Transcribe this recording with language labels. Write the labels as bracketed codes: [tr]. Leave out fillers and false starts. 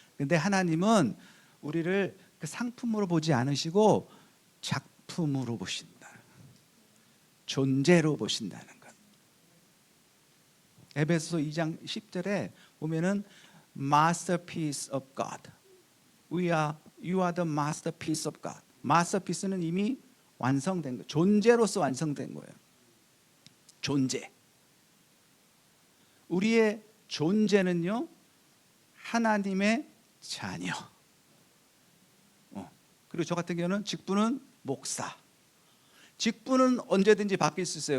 [ko] 근데 하나님은 우리를 그 상품으로 보지 않으시고 작품으로 보신다. 존재로 보신다는 것. 에베소서 2장 10절에 보면은 [en] masterpiece of God. You are the masterpiece of God. [ko] 마스터피스는 이미 완성된 거예요. 존재로서 완성된 거예요. 존재. 우리의 존재는요 하나님의 자녀. 그리고 저 같은 경우는 직분은 목사. 직분은 언제든지 바뀔 수 있어요.